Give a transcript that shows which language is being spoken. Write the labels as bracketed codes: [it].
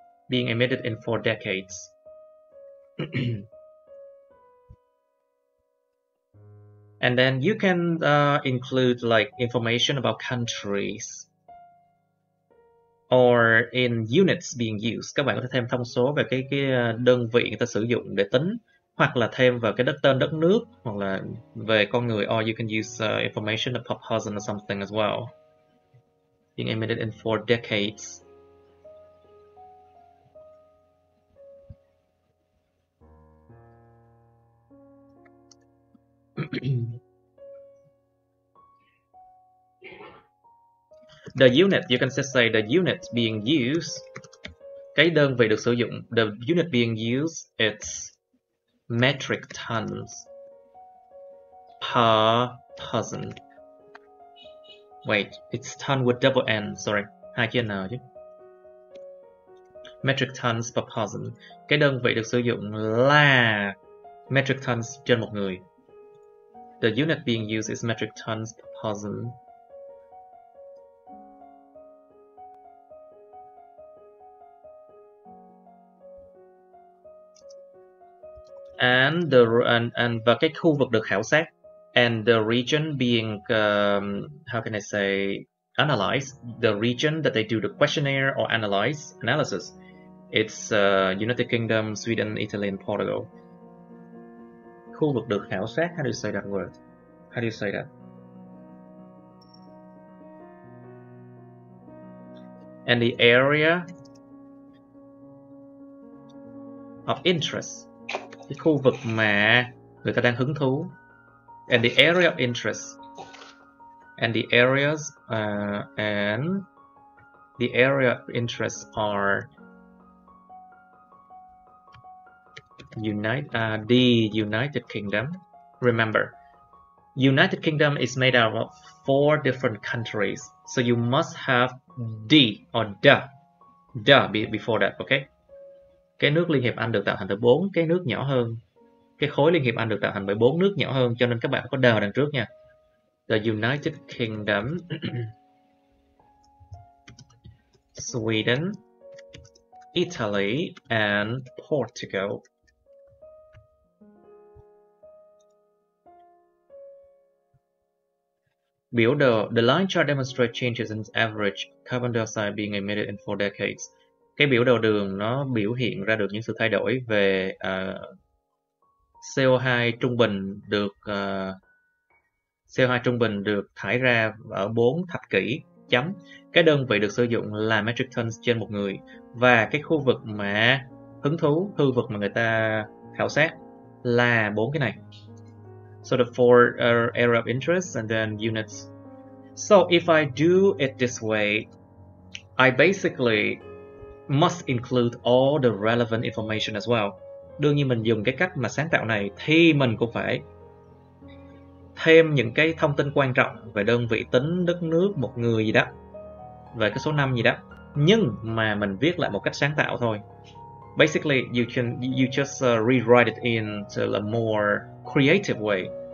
[en] Being emitted in 4 decades. And then you can include like information about countries or in units being used. [vi] Các bạn có thể thêm thông số về cái đơn vị người ta sử dụng để tính, hoặc là thêm vào cái tên đất nước, hoặc là về con người, [en] or you can use information of per person or something as well. Being emitted in 4 decades. The unit, you can just say the unit being used. [vi] Cái đơn vị được sử dụng, [en] the unit being used, it's metric tons per person. Wait, it's ton with double N, sorry, [vi] 2 chữ N chứ. [en] Metric tons per person. [vi] Cái đơn vị được sử dụng là metric tons trên một người. [en] The unit being used is metric tons per person. And [vi] và cái khu vực được khảo sát, [en] and the region being how can I say analyzed, the region that they do the questionnaire or analysis, it's United Kingdom, Sweden, Italy and Portugal. [vi] Khu vực được khảo sát, [en] how do you say that word? How do you say that? And the area of interest, [vi] cái khu vực mà người ta đang hứng thú. [en] And the area of interest, and the areas and the area of interest are the United Kingdom. Remember, United Kingdom is made out of 4 different countries, so you must have the or the before that, okay? [vi] Cái nước Liên hiệp Anh được tạo thành từ 4 cái nước nhỏ hơn. Cái khối Liên hiệp Anh được tạo thành bởi 4 nước nhỏ hơn, cho nên các bạn có the đằng trước nha. The United Kingdom, Sweden, Italy and Portugal. Biểu đồ, [en] the line chart demonstrates changes in average carbon dioxide being emitted in 4 decades. [vi] Cái biểu đồ đường nó biểu hiện ra được những sự thay đổi về CO2 trung bình được CO2 trung bình được thải ra ở 4 thập kỷ chấm. Cái đơn vị được sử dụng là metric tons trên một người, và cái khu vực mà hứng thú, khu vực mà người ta khảo sát là 4 cái này. [en] So the four area of interest and then units. So if I do it this way, I basically must include all the relevant information as well. [vi] Đương nhiên mình dùng cái cách mà sáng tạo này thì mình cũng phải thêm những cái thông tin quan trọng về đơn vị tính, đất nước, một người gì đó, về cái số năm gì đó. Nhưng mà mình viết lại một cách sáng tạo thôi. [en] Basically, you just rewrite it into a more creative way.